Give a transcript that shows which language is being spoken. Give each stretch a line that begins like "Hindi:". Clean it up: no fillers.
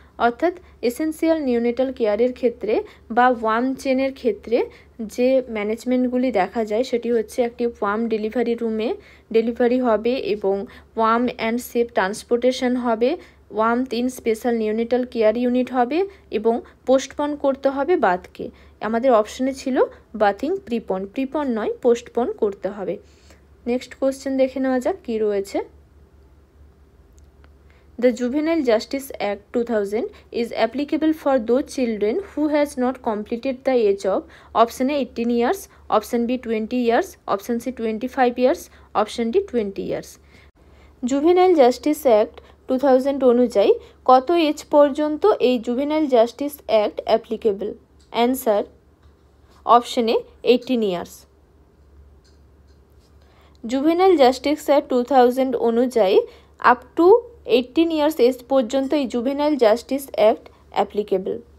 Bangla: অর্থাৎ essential neonatal কেয়ারের ক্ষেত্রে বা ওয়ার্ম চেনের ক্ষেত্রে যে ম্যানেজমেন্টগুলি দেখা যায় সেটি হচ্ছে একটি ওয়ার্ম ডেলিভারি রুমে ডেলিভারি হবে, এবং ওয়ার্ম অ্যান্ড সেফ ট্রান্সপোর্টেশন হবে, worm 3 special neonatal care unit হবে, এবং পোস্টপন করতে হবে বাথকে। আমাদের অপশনে ছিল বাথিং প্রিপন, প্রিপন নয়, পোস্টপন করতে হবে। নেক্সট কোশ্চেন দেখে নেওয়া যাক কী রয়েছে।
English: The Juvenile Justice Act 2000 is applicable for those children who has not completed the age of option A 18 years, option B 20 years, option C 25 years, option D 20 years।
Bangla: Juvenile justice act 2000 অনুযায়ী কত age পর্যন্ত এই juvenile justice act applicable?
English: Answer option A 18 years.
Bangla: Juvenile justice act 2000 অনুযায়ী up to 18 years age পর্যন্ত এই juvenile justice act applicable.